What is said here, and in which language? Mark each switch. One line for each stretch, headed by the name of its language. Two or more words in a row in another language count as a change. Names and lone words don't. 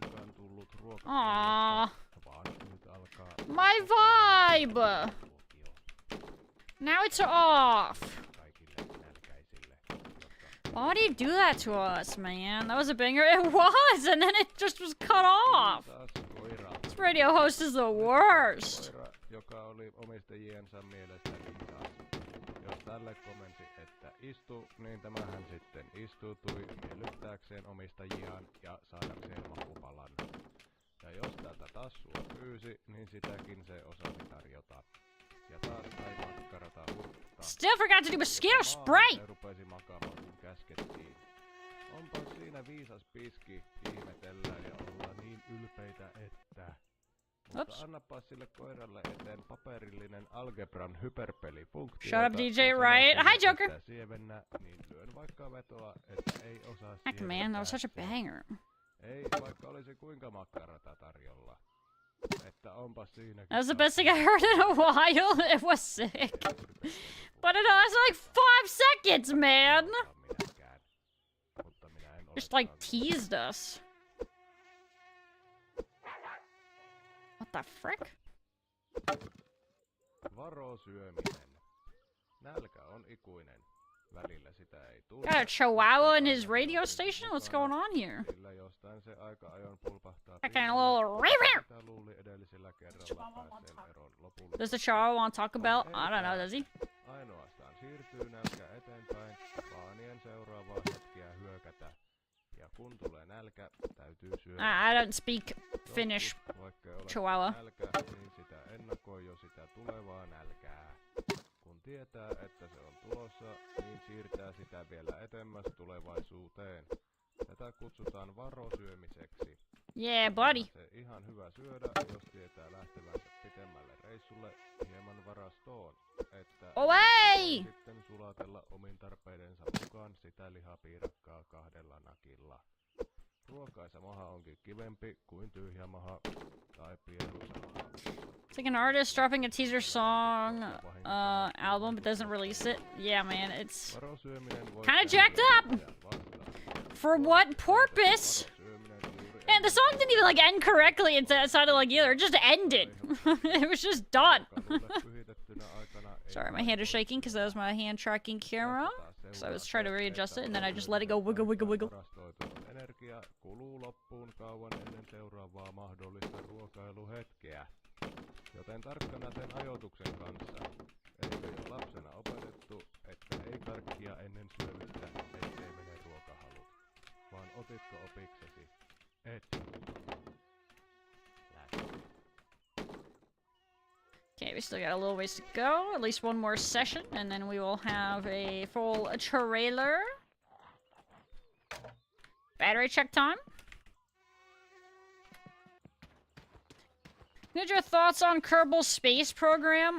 English: Aw. My vibe! Now it's off! Why would he do that to us, man? That was a banger. It was, and then it just was cut off. This radio host is the worst.
Finnish: Joka oli omistajiensa mielestä hitaas. Jos tälle komensi, että istu, niin tämähän sitten istuutui miellyttääkseen omistajiaan ja saadakseen makupalan. Ja jos tätä tassua pyysi, niin sitäkin se osasi tarjota. Ja taas sai makkarata hurttaa.
English: Still forgot to do mosquito spray!
Finnish: Ja rupesi makaamaan, kun käskettiin. Onpa siinä viisas piski, ihmetellään ja ollaan niin ylpeitä, että... Mutta annapa sille koiralle eteen paperillinen algebran hyperpelifunktio.
English: Shut up, DJ Riot. Hi, Joker!
Finnish: Sievennä, niin lyön vaikka vetoa, että ei osaa
English: Heck, man, that was such a banger.
Finnish: Ei, vaikka olisi kuinka makkarata tarjolla. Että onpa siinäkin...
English: That was the best thing I heard in a while. It was sick. But it was like 5 seconds, man! Just like teased us. What the frick?
Finnish: Varo syöminen. Nälkä on ikuinen. Välillä sitä ei tule.
English: Got a chihuahua in his radio station? What's going on here?
Finnish: Sillä jostain se aika ajoin pulpahtaa
English: Kind of a little river.
Finnish: Sitä luuli edellisellä kerralla päässeen eroon lopulta.
English: Does the chihuahua want to talk about? I don't know, does he?
Finnish: Ainoastaan siirtyy nälkä eteenpäin, vaanien seuraavaa hetkeä hyökätä. Ja kun tulee nälkä, täytyy syödä.
English: I don't speak Finnish
Finnish: Vaikka ole
English: chihuahua.
Finnish: nälkä, niin sitä ennakoi jo sitä tulevaa nälkää. Kun tietää, että se on tulossa, niin siirtää sitä vielä etemmäs tulevaisuuteen. Tätä kutsutaan varosyömiseksi.
English: Yeah, buddy.
Finnish: Se ihan hyvä syödä, jos tietää lähtevänsä pitemmälle reissulle hieman varastoon, että
English: Away!
Finnish: sitten sulatella omin tarpeidensa mukaan sitä lihapiirakkaa 2 nakilla. Ruokaisa maha onkin kivempi kuin tyhjä maha tai pieruisa maha.
English: It's like an artist dropping a teaser song album but doesn't release it. Yeah, man, it's kind of jacked up. For what purpose? And the song didn't even like end correctly. It sounded like either. It just ended. It was just done. Sorry, my hand is shaking because that was my hand tracking camera. So I was trying to readjust it and then I just let it go wiggle, wiggle, wiggle.
Finnish: Energia kuluu loppuun kauan ennen seuraavaa mahdollista ruokailuhetkeä. Joten tarkkana sen ajoituksen kanssa. Eikö jo lapsena opetettu, että ei karkkia ennen syömistä, ettei mene ruokahalut. Vaan otitko opiksesi? Et.
English: Okay, we still got a little ways to go. At least one more session, and then we will have a full trailer. Battery check time. Need your thoughts on Kerbal Space Program?